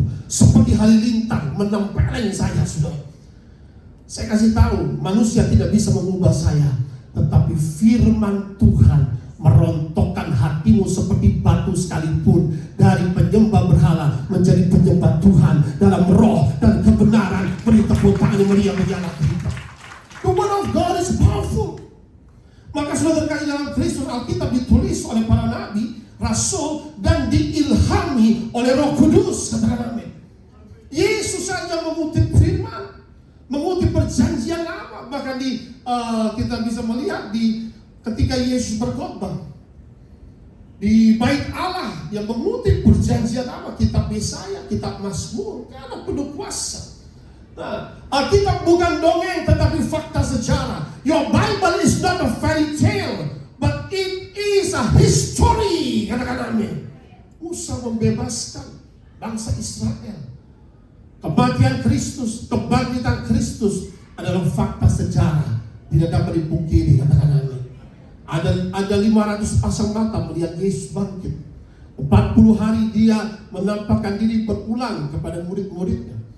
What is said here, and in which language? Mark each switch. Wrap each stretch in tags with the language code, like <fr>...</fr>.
<id>Seperti halilintar menempeleng saya, sudah. Saya kasih tahu, manusia tidak bisa mengubah saya, tetapi firman Tuhan merontokkan hatimu seperti batu sekalipun, dari penyembah berhala menjadi penyembah Tuhan dalam roh dan kebenaran. Beri tepuk tangan yang meriah bagi anak kita.</id> <en>The word of God is powerful.</en> <id>Maka saudara terkait dalam Kristus, Alkitab ditulis oleh para nabi, rasul, dan diilhami oleh Roh Kudus, katakan amin. Yesus saja mengutip firman, mengutip perjanjian lama. Bahkan kita bisa melihat ketika Yesus berkhotbah di bait Allah, yang mengutip perjanjian lama, kitab Yesaya, kitab Mazmur, karena penuh kuasa. Nah, Alkitab bukan dongeng tetapi fakta sejarah.</id> <en>Your Bible is not a fairy tale, but it is a history.</en> <id>Katakan amin. Musa membebaskan bangsa Israel. Kematian Kristus, kebangkitan Kristus adalah fakta sejarah, tidak dapat dipungkiri. Katakan amin. Ada 500 pasang mata melihat Yesus bangkit. 40 hari dia menampakkan diri berulang kepada murid-muridnya.</id>